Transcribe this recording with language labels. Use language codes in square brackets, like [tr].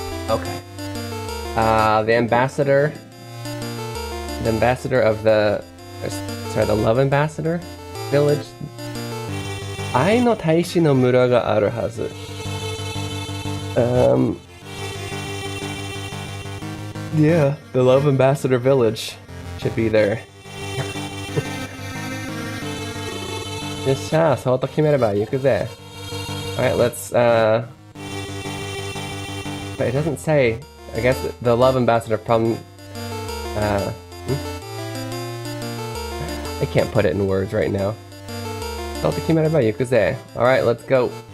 [en] Okay. The ambassador of the love ambassador village. [ja] Ai no taishi no mura ga aru hazu. [en] Yeah, the love ambassador village should be there. [ja] よっしゃ、そうと決めれば行くぜ。 [en] Alright, let's but it doesn't say. I guess the love ambassador problem. I can't put it in words right now. Alright, let's go.